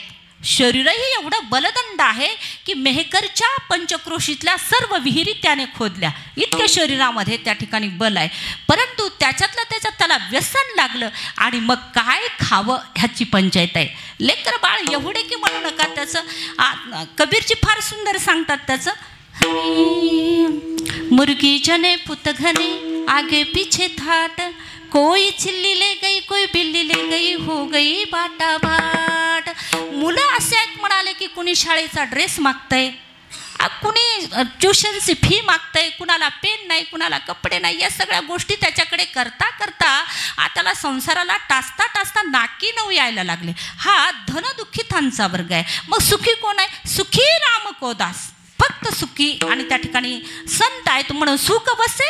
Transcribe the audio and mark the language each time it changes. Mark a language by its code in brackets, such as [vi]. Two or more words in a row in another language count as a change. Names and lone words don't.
[mr] शरीरही एवढं बलदंड आहे की मेहकरच्या पंचक्रोशीतल्या सर्व विहिरी त्याने खोदल्या, इतक्या शरीरामध्ये त्या ठिकाणी बल आहे. परंतु हळूहळू त्याच्यात त्याला व्यसन लागलं आणि मग काय खावं ह्याची पंचायत आहे. लेकर बाळ एवढे की म्हणू नका. त्याचं कबीरजी फार सुंदर सांगतात त्याचं, [hi] मुर्गी जने पुत घने आगे पीछे थाट, कोई चिल्ली ले गई कोई बिल्ली ले गई हो गई बाटा बाट. [mr] मुलं असे आहेत म्हणाले की कुणी शाळेचा ड्रेस मागतंय, कुणी ट्युशनची फी मागतंय, कुणाला पेन नाही, कुणाला कपडे नाही. या सगळ्या गोष्टी त्याच्याकडे करता करता त्याला संसाराला टाचता नाकी नऊ यायला लागले. हा धनदुःखितांचा वर्ग आहे. मग सुखी कोण आहे? [hi] सुखी राम को दास, [mr] फक्त सुखी. आणि त्या ठिकाणी संत आहेत म्हणून सुख बसे